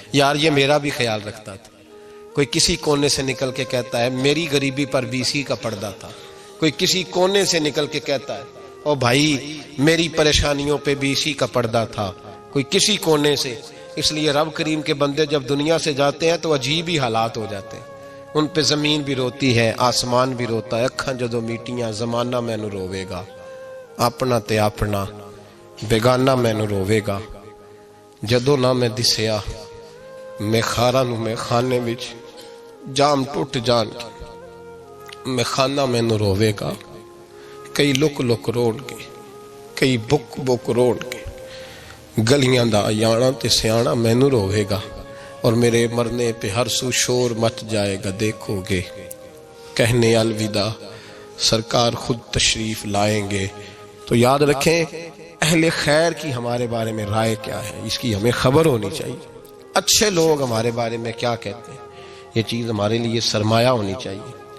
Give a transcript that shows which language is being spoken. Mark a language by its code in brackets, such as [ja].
[ur] یار یہ میرا بھی خیال رکھتا تھا. کوئی کسی کونے سے نکل کے کہتا ہے میری غریبی پر BC کا پردہ تھا. کوئی کسی کونے سے نکل کے کہتا ہے او بھائی میری پریشانیوں پہ BC کا پردہ تھا. کوئی کسی کونے سے. اس لیے رب کریم کے بندے جب دنیا سے جاتے ہیں تو عجیب ہی حالات ہو جاتے ہیں. ان پہ زمین بھی روتی ہے، آسمان بھی روتا ہے. [pa] اکھاں جدو میٹیاں زمانہ مینو روے گا، اپنا تے اپنا بیگانہ مینو روے گا. جدو نہ میں دسیا میں خارا نو میں خانے وچ جام ٹوٹ جان میں خانہ مینو روے گا. کئی لک لک روڑ کے، کئی بک بک روڑ کے، گلیاں دا یانا تے سیانا مینو روے گا. [ur] اور میرے مرنے پہ ہر سو شور مچ جائے گا، دیکھو گے کہنے الوداع سرکار خود تشریف لائیں گے. تو یاد رکھیں اہل خیر کی ہمارے بارے میں رائے کیا ہے، اس کی ہمیں خبر ہونی چاہیے. اچھے لوگ ہمارے بارے میں کیا کہتے ہیں، یہ چیز ہمارے لیے سرمایہ ہونی چاہیے.